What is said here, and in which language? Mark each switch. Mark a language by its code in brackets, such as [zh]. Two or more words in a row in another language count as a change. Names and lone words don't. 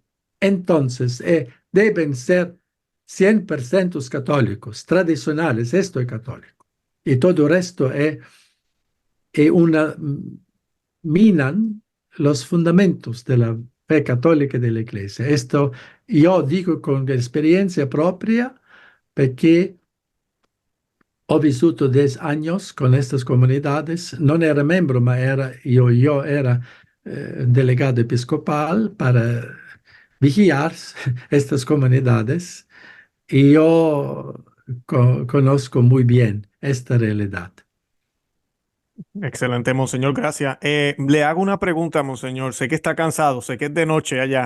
[es] Entonces, deben ser 100% católicos, tradicionales, esto es católico. Y todo el resto es minan los fundamentos de la fe católica de la Iglesia. Esto yo digo con experiencia propia, [it] perché ho vissuto [es] 10 años con estas comunidades. [it] Non era membro, ma [es] yo era delegado episcopal para vigilar estas comunidades y yo conozco muy bien esta realidad. Excelente, monseñor, gracias. Le hago una pregunta, monseñor. Sé que está cansado, sé que es de noche allá.